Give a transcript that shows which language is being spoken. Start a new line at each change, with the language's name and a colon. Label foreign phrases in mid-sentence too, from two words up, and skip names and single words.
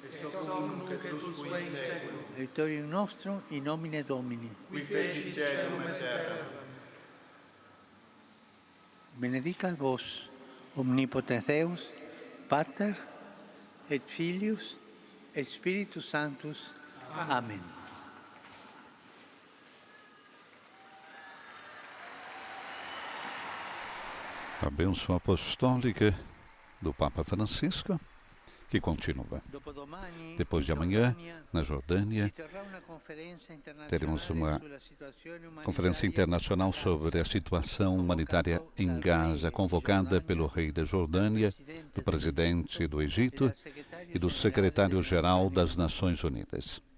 Latin: et hoc nunc et usque in seculum. Aiutorium nostrum in nomine Domini. Qui fecit caelum et terram. Benedicat vos, omnipotens Deus, Pater, et Filius, et Spiritus Sanctus. Amen.
Portuguese: A bênção apostólica do Papa Francisco, que continua. Depois de amanhã, na Jordânia, teremos uma conferência internacional sobre a situação humanitária em Gaza, convocada pelo rei da Jordânia, do presidente do Egito e do secretário-geral das Nações Unidas.